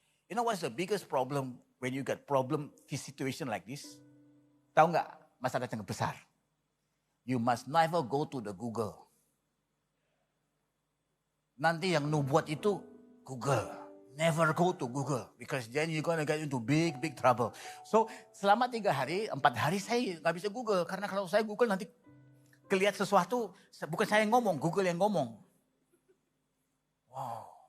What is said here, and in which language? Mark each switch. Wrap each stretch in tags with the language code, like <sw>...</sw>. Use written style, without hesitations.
<en>You know what's the biggest problem when you get problem this situation like this?</en> <id>Tahu nggak masalah yang besar?</id> <en>You must never go to the Google.</en> <id>Nanti yang nubuat itu Google.</id> <en>Never go to Google. Because then you're gonna get into big trouble.</en> <id>So selama 3 hari, 4 hari saya gak bisa Google. Karena kalau saya Google nanti kelihatan sesuatu. Bukan saya yang ngomong, Google yang ngomong. Wow.</id>